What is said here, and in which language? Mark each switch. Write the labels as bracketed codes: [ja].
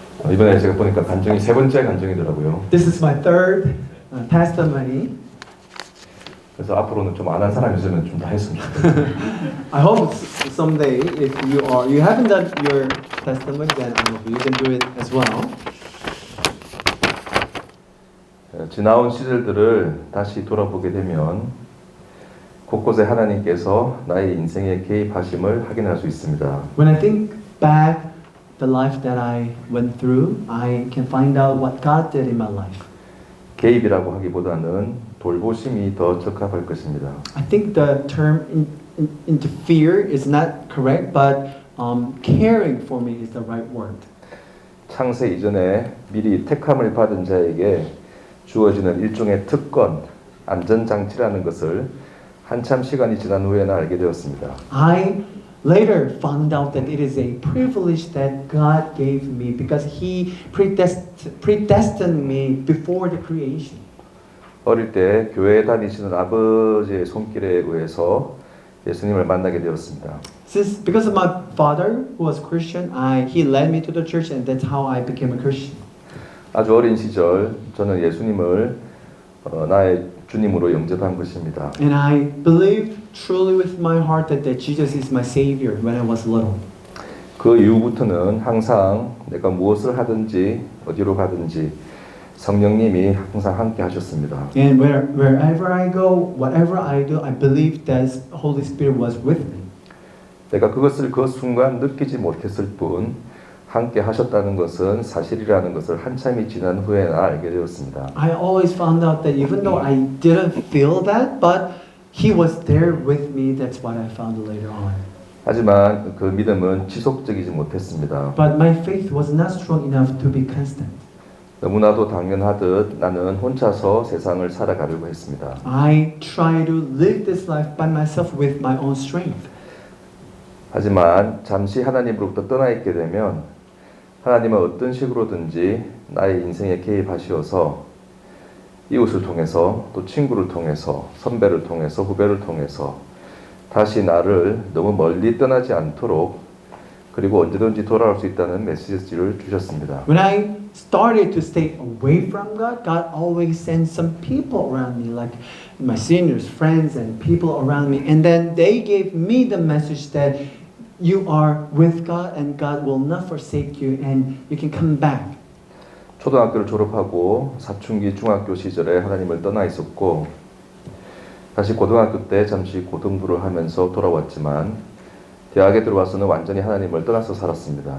[ko] 이번에 제가 보니까 간증이 세 번째 간증이더라고요. [en] This is my third testimony. [ko] 그래서 앞으로는 좀 안 한 사람이 있으면 좀 다 했으면 좋겠어요. [en] I hope someday if you haven't done your testimony, then you can do it as well. [ko] 지나온 시절들을 다시 돌아보게 되면 곳곳에 하나님께서 나의 인생에 개입하심을 확인할 수 있습니다. [en] When I think back the life that I went through, I can find out what God did in my life. [ko] 개입이라고 하기보다는 돌보심이 더 적합할 것입니다. [en] I think the term interfere is not correct, but caring for me is the right word. [ko] 창세 이전에 미리 택함을 받은 자에게 주어지는 일종의 특권, 안전장치라는 것을 한참 시간이 지난 후에나 알게 되었습니다. [en] I later found out that it is a privilege that God gave me because He predestined me before the creation. [ko] 어릴 때 교회에 다니시는 아버지의 손길에 의해서 예수님을 만나게 되었습니다. [en] Because of my father who was Christian, he led me to the church, and that's how I became a Christian. [ko] 아주 어린 시절 저는 예수님을 나의 주님으로 영접한 것입니다. [en] And I believed truly with my heart that Jesus is my Savior when I was little. [ko] 그 이후부터는 항상 내가 무엇을 하든지 어디로 가든지 성령님이 항상 함께 하셨습니다. [en] And wherever I go, whatever I do, I believe that Holy Spirit was with me. [ko] 내가 그것을 그 순간 느끼지 못했을 뿐 함께 하셨다는 것은 사실이라는 것을 한참이 지난 후에나 알게 되었습니다. [en] I always found out that even though I didn't feel that, but He was there with me. That's what I found later on. [ko] 하지만 그 믿음은 지속적이지 못했습니다. [en] But my faith was not strong enough to be constant. [ko] 너무나도 당연하듯 나는 혼자서 세상을 살아가려고 했습니다. [en] I tried to live this life by myself with my own strength. [ko] 하지만 잠시 하나님으로부터 떠나 있게 되면 하나님은 어떤 식으로든지 나의 인생에 개입하시어서 이웃을 통해서 또 친구를 통해서 선배를 통해서 후배를 통해서 다시 나를 너무 멀리 떠나지 않도록 그리고 언제든지 돌아올 수 있다는 메시지를 주셨습니다. [en] When I started to stay away from God, God always sent some people around me, like my seniors, friends, and people around me. And then they gave me the message that you are with God and God will not forsake you and you can come back. [ko] 초등학교를 졸업하고 사춘기 중학교 시절에 하나님을 떠나 있었고 다시 고등학교 때 잠시 고등부를 하면서 돌아왔지만 대학에 들어와서는 완전히 하나님을 떠나서 살았습니다.